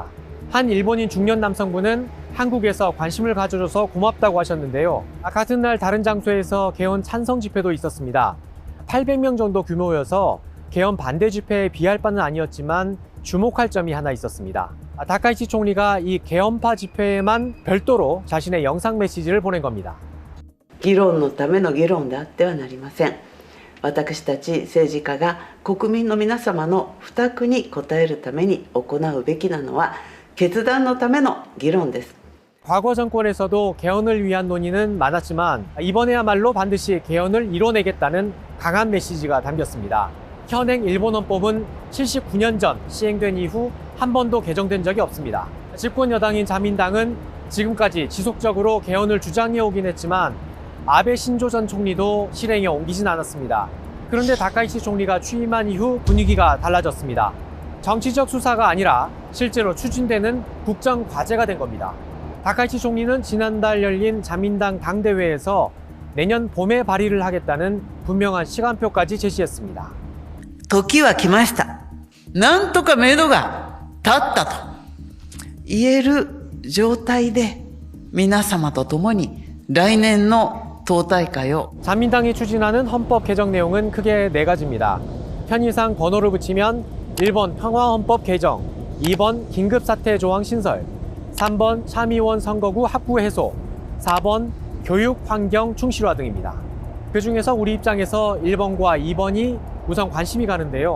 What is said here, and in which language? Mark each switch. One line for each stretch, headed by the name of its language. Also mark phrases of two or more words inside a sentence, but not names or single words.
Korean: 한 일본인 중년 남성분은 한국에서 관심을 가져줘서 고맙다고 하셨는데요. 같은 날 다른 장소에서 개헌 찬성 집회도 있었습니다. 800명 정도 규모여서 개헌 반대 집회에 비할 바는 아니었지만 주목할 점이 하나 있었습니다. 다카이치 총리가 이 개헌파 집회에만 별도로 자신의 영상 메시지를 보낸 겁니다.
Japanese: 議論のための議論であってはなりません。私たち政治家が国民の皆様の負託に応えるために行うべきなのは決断のための議論です。
Korean: 과거 정권에서도 개헌을 위한 논의는 많았지만 이번에야말로 반드시 개헌을 이뤄내겠다는 강한 메시지가 담겼습니다. 현행 일본 헌법은 79년 전 시행된 이후 한 번도 개정된 적이 없습니다. 집권 여당인 자민당은 지금까지 지속적으로 개헌을 주장해 오긴 했지만 아베 신조 전 총리도 실행에 옮기진 않았습니다. 그런데 다카이치 총리가 취임한 이후 분위기가 달라졌습니다. 정치적 수사가 아니라 실제로 추진되는 국정 과제가 된 겁니다. 다카이치 총리는 지난달 열린 자민당 당대회에서 내년 봄에 발의를 하겠다는 분명한 시간표까지 제시했습니다.
Japanese: 時は来ました。なんとか目処が立ったと言える状態で皆様と共に来年の党大会を
Korean: 자민당이 추진하는 헌법 개정 내용은 크게 4가지입니다. 편의상 번호를 붙이면 1번 평화헌법 개정, 2번 긴급사태 조항 신설, 3번 참의원 선거구 합구 해소, 4번 교육 환경 충실화 등입니다. 그 중에서 우리 입장에서 1번과 2번이 우선 관심이 가는데요.